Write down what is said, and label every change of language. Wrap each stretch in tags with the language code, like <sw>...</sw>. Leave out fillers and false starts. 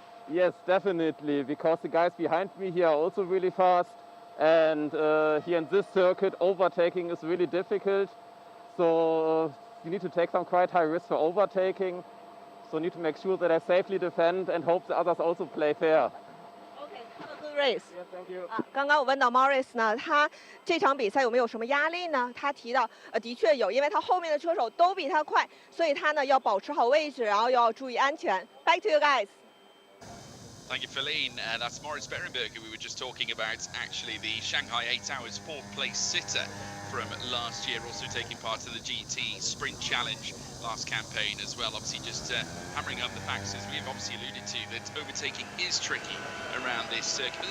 <en>Yes, definitely, because the guys behind me here are also really fast, and here in this circuit, overtaking is really difficult. So you need to take some quite high risk for overtaking. So need to make sure that I safely defend and hope the others also play fair. Okay, have a good race. Yeah, thank you.</en> <zh>刚刚我问到 Morris 呢，他这场比赛有没有什么压力呢？他提到，的确有，因为他后面的车手都比他快，所以他呢要保持好位置，然后要注意安全。</zh> <en>Back to you guys. Thank you, Feline. That's Moritz Berenberg, who we were just talking about, actually the Shanghai 8 Hours 4th place sitter from last year, also taking part in the GT Sprint Challenge last campaign as well. Obviously just hammering up the facts, as we've obviously alluded to, that overtaking is tricky around this circuit.</en>